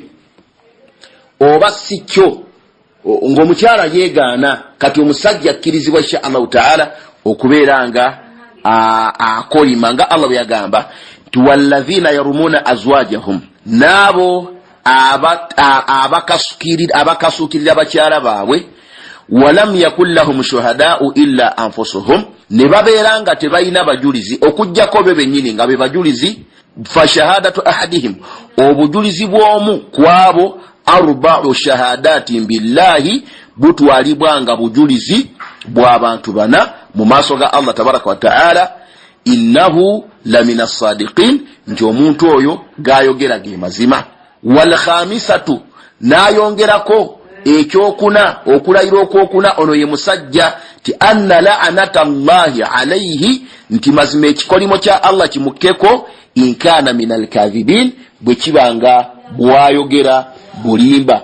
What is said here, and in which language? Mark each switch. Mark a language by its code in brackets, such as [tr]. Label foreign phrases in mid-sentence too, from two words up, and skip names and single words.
[lg] Oba si kyo ng'omukyala yeegaana, kati omusajja akkirizibwa [ar] إن شاء الله تعالى [lg] okubeera nga akolima nga Allah bwe yagamba nti [ar] والذين يرمون أزواجهم, [lg] n'abo abakasukirira bakyala baabwe, [ar] ولم يكن لهم شهداء إلا أنفسهم, [lg] ne babeera nga tebalina bajulizi okujjako be bennyini nga be bajulizi, [ar] فشهادة أحدهم, [lg] obujulizi bw'omu kwabo [ar] أربع شهادات بالله, [lg] butwalibwa nga bujulizi bw'abantu bana mu maaso ga Allah [ar] تبارك وتعالى, إنه لمن الصادقين, [lg] nti omuntu oyo gayogera ge mazima. [ar] والخامسة, [lg] n'ayongerako ekyokuna, okulayira okwokuna, ono ye musajja, ti [ar] أن لعنة الله عليه, [lg] nti mazima ekikolimo kya Allah kimukkeko, [ar] إن كان من الكاذبين, [lg] bwe kibanga bwayogera bulimba.